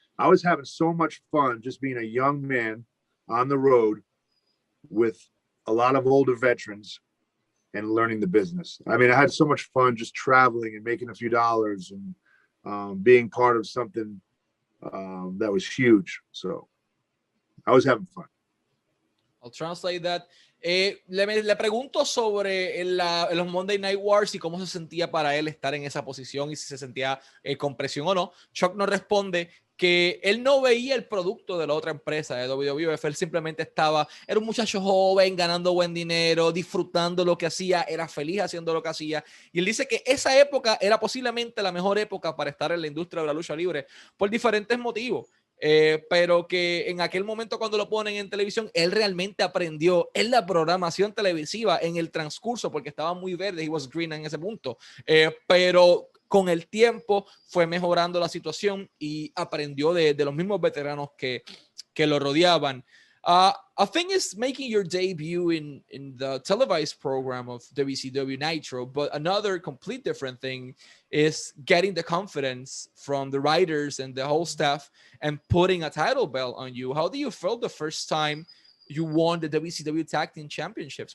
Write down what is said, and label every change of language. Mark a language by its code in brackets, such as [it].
[en] I was having so much fun just being a young man on the road with a lot of older veterans and learning the business. I mean, I had so much fun just traveling and making a few dollars and being part of something that was huge. So I was having fun. I'll translate that. [es] Le pregunto sobre los Monday Night Wars y cómo se sentía para él estar en esa posición y si se sentía con presión o no. Chuck nos responde que él no veía el producto de la otra empresa de WWF, él simplemente era un muchacho joven, ganando buen dinero, disfrutando lo que hacía, era feliz haciendo lo que hacía, y él dice que esa época era posiblemente la mejor época para estar en la industria de la lucha libre por diferentes motivos. Pero que en aquel momento cuando lo ponen en televisión, él realmente aprendió en la programación televisiva, en el transcurso, porque estaba muy verde, [en] he was green [es] en ese punto, pero con el tiempo fue mejorando la situación y aprendió de los mismos veteranos que lo rodeaban. [en] A thing is making your debut in the televised program of WCW Nitro, but another complete different thing is getting the confidence from the writers and the whole staff and putting a title belt on you. How do you feel the first time you won the WCW Tag Team Championships?